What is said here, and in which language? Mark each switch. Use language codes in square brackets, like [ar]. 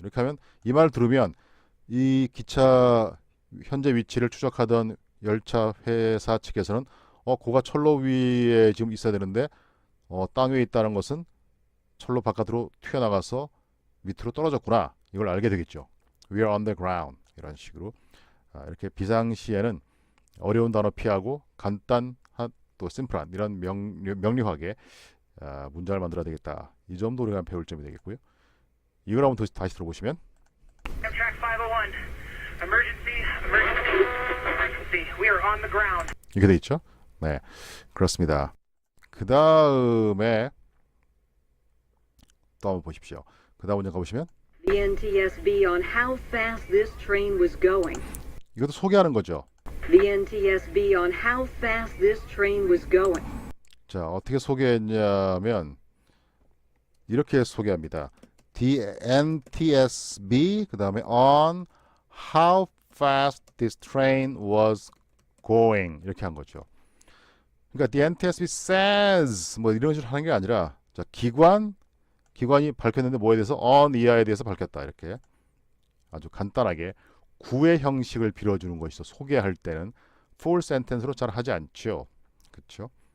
[ko] 이렇게 하면 이 말 들으면 이 기차 현재 위치를 추적하던 열차 회사 측에서는 고가철로 위에 지금 있어야 되는데 땅 위에 있다는 것은 철로 바깥으로 튀어나가서 밑으로 떨어졌구나. 이걸 알게 되겠죠. [en] We are on the ground. [ko] 이런 식으로 이렇게 비상시에는 어려운 단어 피하고 간단한 또 심플한 이런 명료하게 문장을 만들어야 되겠다. 이 점도 우리가 배울 점이 되겠고요. 이걸 한번 다시 들어보시면 [en] Amtrak 501. Emergency, emergency, emergency. We are on the ground. [ko] 이렇게 돼 있죠. 네, 그렇습니다. 그 다음에 또 한번 보십시오. 그 다음 문장 가보시면 [en] The NTSB on how fast this train was going. [ko] 이것도 소개하는 거죠. [en] The NTSB on how fast this train was going. [ko] 자, 어떻게 소개했냐면 이렇게 소개합니다. [en] The NTSB [ko] 그 다음에 [en] on how fast this train was going [ko] 이렇게 한 거죠. 그러니까 the NTSB says 뭐 이런 식으로 하는 게 아니라 자, 기관이 밝혔는데 뭐에 대해서 on 이하에 대해서 밝혔다 이렇게 아주 간단하게 구의 형식을 빌어주는 것이죠. 소개할 때는 full sentence로 잘 하지 않죠. 그렇죠?